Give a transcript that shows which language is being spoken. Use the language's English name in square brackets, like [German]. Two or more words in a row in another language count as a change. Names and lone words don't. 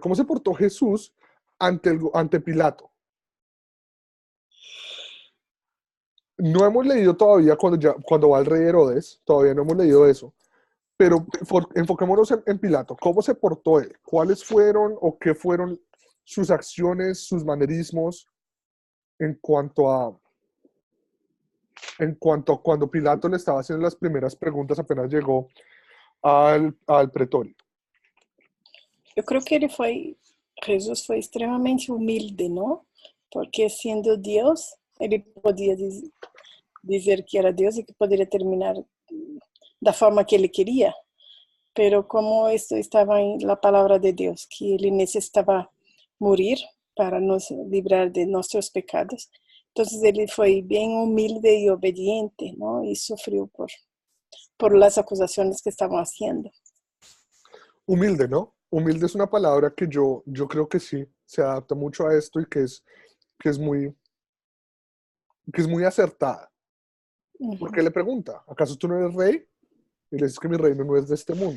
[Spanish] ¿Cómo se portó Jesús ante Pilato? No hemos leído todavía cuando va el rey Herodes, todavía no hemos leído eso, pero enfoquémonos en Pilato. ¿Cómo se portó él? ¿Cuáles fueron o qué fueron sus acciones, sus manerismos en cuanto a cuando Pilato le estaba haciendo las primeras preguntas apenas llegó al pretorio? [Portuguese] Eu creio que Jesus foi extremamente humilde, não? Porque sendo Deus, ele podia dizer que era Deus e que poderia terminar da forma que ele queria, [Spanish] pero como esto [Portuguese] estava em la palavra de Deus, que ele necessitava morir para nos livrar de nossos pecados, então ele foi bem humilde e obediente, não? E sofreu [Spanish] por las acusaciones que estaban haciendo. Humilde, ¿no? Humilde es una palabra que yo creo que sí se adapta mucho a esto y que es muy acertada. Porque le pregunta, ¿acaso tú no eres rey? Y le dices que mi reino no es de este mundo.